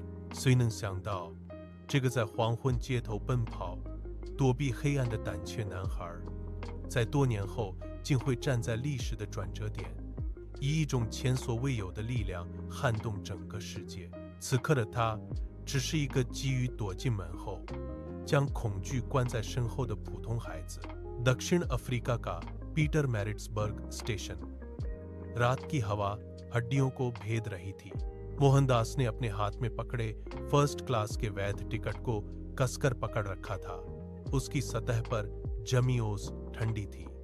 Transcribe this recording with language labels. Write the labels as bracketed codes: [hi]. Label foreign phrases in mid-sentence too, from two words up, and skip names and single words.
[zh] 谁能想到，这个在黄昏街头奔跑、躲避黑暗的胆怯男孩，在多年后竟会站在历史的转折点，以一种前所未有的力量撼动整个世界。此刻的他只是一个急于躲进门后，将恐惧关在身后的普通孩子。 [hi] दक्षिण अफ्रीका का पीटरमैरिट्सबर्ग स्टेशन। रात की हवा हड्डियों को भेद रही थी। मोहनदास ने अपने हाथ में पकड़े [en] first class [hi] के वैध टिकट को कसकर पकड़ रखा था। उसकी सतह पर जमी ओस ठंडी थी।